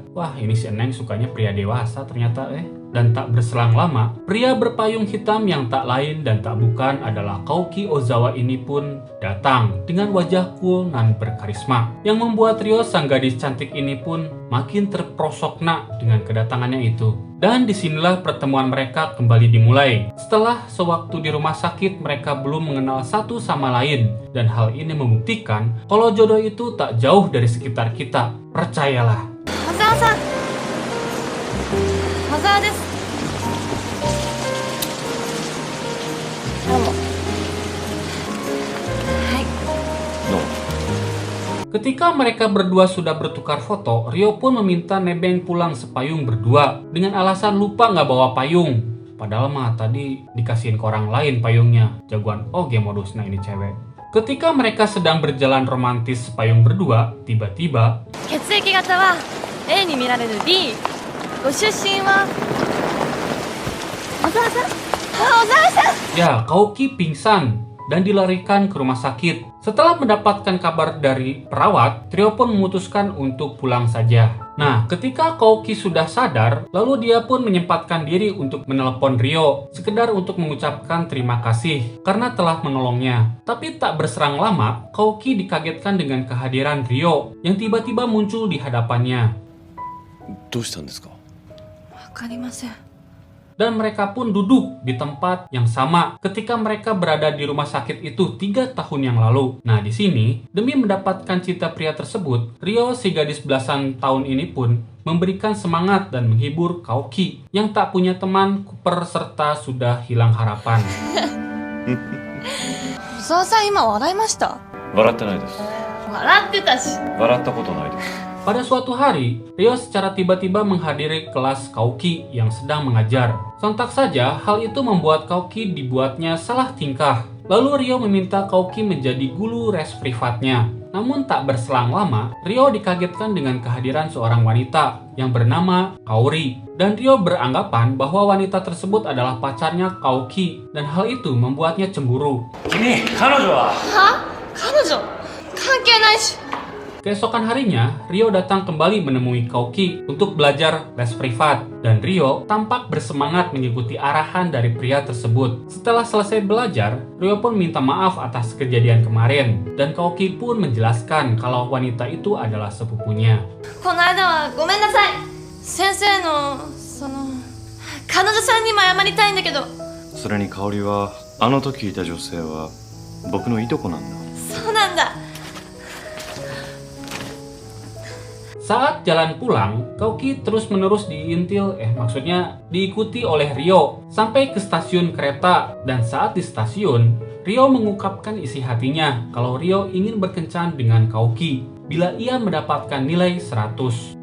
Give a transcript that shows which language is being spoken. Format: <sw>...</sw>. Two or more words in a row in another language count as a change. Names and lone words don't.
<id>Wah, ini si Eneng sukanya pria dewasa ternyata Dan tak berselang lama, pria berpayung hitam yang tak lain dan tak bukan adalah Kouki Ozawa ini pun datang dengan wajah cool dan berkarisma, yang membuat Ryo sang gadis cantik ini pun makin terprosokna dengan kedatangannya itu. Dan disinilah pertemuan mereka kembali dimulai. Setelah sewaktu di rumah sakit mereka belum mengenal satu sama lain, dan hal ini membuktikan kalau jodoh itu tak jauh dari sekitar kita. Percayalah.</id> <ja>小沢さん。小沢です. Domo. Hai.</ja> <id>Ketika mereka berdua sudah bertukar foto, Ryo pun meminta nebeng pulang sepayung berdua dengan alasan lupa nggak bawa payung. Padahal mah tadi dikasihin ke orang lain payungnya. Jagoan modusnya ini cewek. Ketika mereka sedang berjalan romantis sepayung berdua, tiba-tiba</id> <ja>血液型はAに見られるB. ご出身は</ja> <id>Ya, Kaoki pingsan dan dilarikan ke rumah sakit. Setelah mendapatkan kabar dari perawat, trio pun memutuskan untuk pulang saja. Nah, ketika Kaoki sudah sadar, lalu dia pun menyempatkan diri untuk menelepon Ryo, sekedar untuk mengucapkan terima kasih karena telah menolongnya. Tapi tak berserang lama, Kaoki dikagetkan dengan kehadiran Ryo yang tiba-tiba muncul di hadapannya.</id> <ja>どうしたんですか？わかりません。</ja> <id>Dan mereka pun duduk di tempat yang sama ketika mereka berada di rumah sakit itu 3 tahun yang lalu. Nah, di sini, demi mendapatkan cinta pria tersebut, Ryo, si gadis belasan tahun ini pun memberikan semangat dan menghibur Kaoki yang tak punya teman Cooper serta sudah hilang harapan.</id> <ja>小沢さん今笑いました？笑ってないです。笑ってたし。笑ったことないです。</ja> <id>Pada suatu hari, Ryo secara tiba-tiba menghadiri kelas Kaoki yang sedang mengajar. Sontak saja, hal itu membuat Kaoki dibuatnya salah tingkah. Lalu Ryo meminta Kaoki menjadi guru les privatnya. Namun tak berselang lama, Ryo dikagetkan dengan kehadiran seorang wanita yang bernama Kaori. Dan Ryo beranggapan bahwa wanita tersebut adalah pacarnya Kaoki. Dan hal itu membuatnya cemburu.</id> <ja>君、彼女は？は？彼女？関係ないし。</ja> <id>Keesokan harinya, Ryo datang kembali menemui Kaoki untuk belajar les privat. Dan Ryo tampak bersemangat mengikuti arahan dari pria tersebut. Setelah selesai belajar, Ryo pun minta maaf atas kejadian kemarin. Dan Kaoki pun menjelaskan kalau wanita itu adalah sepupunya.</id> <ja>この間はごめんなさい。先生の彼女さんにも謝りたいんだけど。それに香織は、あの時いた女性は僕のいとこなんだ。そうなんだ。</ja> <id>Saat jalan pulang, Kaoki terus-menerus diikuti oleh Ryo sampai ke stasiun kereta. Dan saat di stasiun, Ryo mengungkapkan isi hatinya kalau Ryo ingin berkencan dengan Kaoki bila ia mendapatkan nilai 100.</id>